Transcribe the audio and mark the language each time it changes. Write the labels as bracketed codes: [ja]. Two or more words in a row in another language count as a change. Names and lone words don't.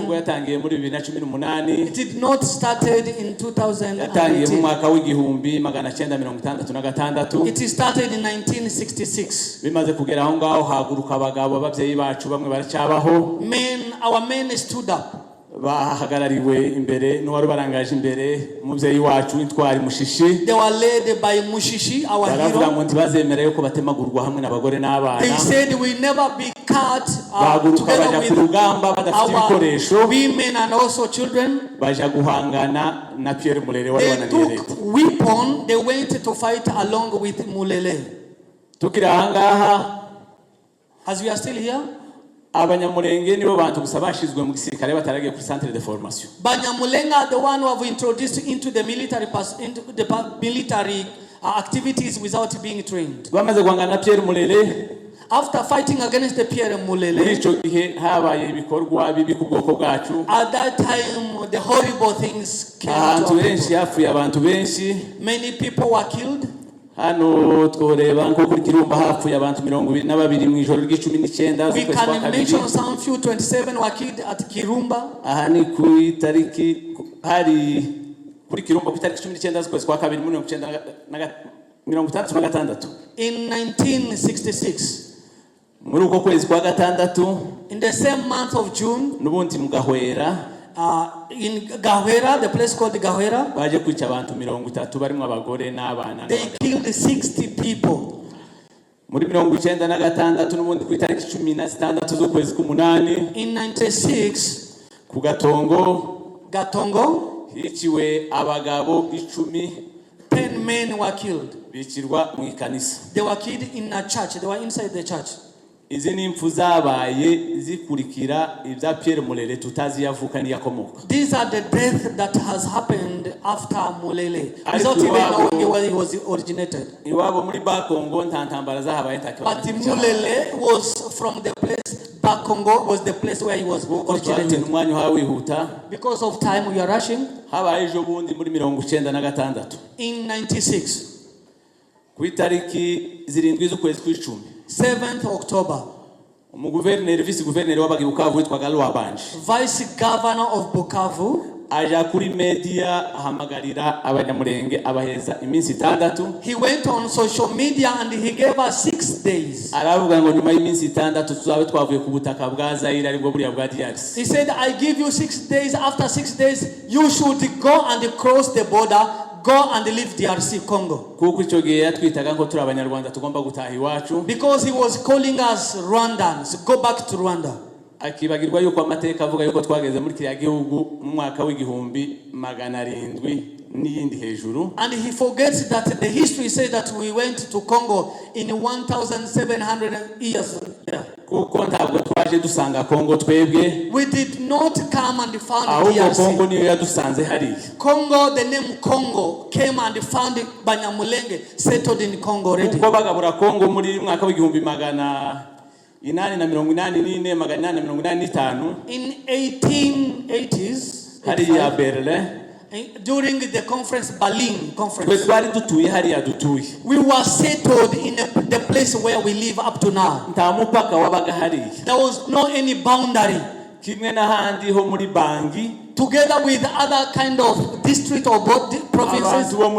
[en] It did not started in 2018. It started in 1966. Our men stood up. [rw] bahagarariwe imbere n'uwari barangaje imbere umuvyeyi wacu intwari Mushishi. [en] They were led by Mushishi, our hero. [rw] Baravuga ngo ntibazemera yuko batemagurwa hamwe n'abagore n'abana. [en] They said we never be cut together with [rw] urugamba badafite ibikoresho. [en] Women and also children. [rw] Baja guhangana na Pierre Mulele wari wananiye leta. [en] Weapon, they went to fight along with Mulele. [rw] Tukira ahangaha, [en] as we are still here, [rw] Abanyamulenge nibo bantu gusa bashizwe mu gisirikare bataragiye ku [fr] centre de formation. [en] Banyamulenga are the one who have introduced into the military activities without being trained. [rw] Bamaze guhangana na Pierre Mulele. [en] After fighting against the Pierre Mulele, at that time the horrible things came to many people were killed. [rw] Hano tworeba nko kuri Kirumba hapfuye abantu 22 mu ijoro ry'19 [en] we can mention some few 27 were killed at Kirumba. [rw] Aha ni ku itariki hari kuri Kirumba ku itariki 19 z'ukwezi kwa kabiri 1966 [en] in 1966. [rw] Muri uko kwezi kwa gatandatu, [en] in the same month of June, [rw] nubundi mu Gahwera, [en] in Gahwera, the place called Gahwera, [rw] baje kwica abantu 30 barimo abagore n'abana. [en] They killed 60 people. [rw] muri 1996 n'ubundi ku itariki 16 z'ukwezi k'umunani [en] in 96 [rw] ku Gatongo hiciwe abagabo 10 [en] men were killed. [rw] bicirwa mu ikanisa. [en] They were killed in a church. They were inside the church. [rw] Izi ni impfu zabaye zikurikira ibya Pierre Mulele tutazi yavuka ni yakomoka. [en] These are the death that has happened after Mulele, without even knowing where he was originated. [rw] Iwabo muri Bakongo nta ntambara zahabaye ntakibazo. [en] But Mulele was from the place, Bakongo was the place where he was originated. Because of time we are rushing. [rw] Habaye ejo bundi muri 1996. [en] In 96. [rw] Ku itariki 7 z'ukwezi kw'icumi. [en] 7th October. Vice governor [rw] w'abagi Bukavu witwaga Lwabanje. [en] Vice governor of Bukavu [rw] aja kuri media ahamagarira abanyamurenge abaheza iminsi 6. [en] He went on social media and he gave us 6 days. [rw] Aravuga ngo nyuma y'iminsi 6 tuzabe twavuye ku butaka bwa Zaire aribwo buriya bwa DRC. [en] He said, I give you 6 days. After 6 days you should go and cross the border, go and leave DRC Congo. [rw] Kuko icyo gihe yatwitaga ngo turi abanyarwanda tugomba gutaha iwacu. [en] Because he was calling us Rwandans, go back to Rwanda. [rw] Akibagirwa yuko amateka avuga yuko twageze muri kiriya gihugu mu mwaka w'igihumbi 700 n'iyindi hejuru. [en] And he forgets that the history says that we went to Congo in 1700 years. [rw] Kuko ntabwo twaje dusanga Congo twebwe. [en] We did not come and found DRC. [rw] Congo niyo yadusanze hari. [en] Congo, the name Congo came and found Banyamulenge settled in Congo already. [rw] Kuko bagabura Congo muri mwaka w'igihumbi 884 [en] in 1880s [rw] hari ya Berlin. [en] During the conference, Berlin conference, we were settled in the place where we live up to now. There was no any boundary. Together with other kind of district or provinces.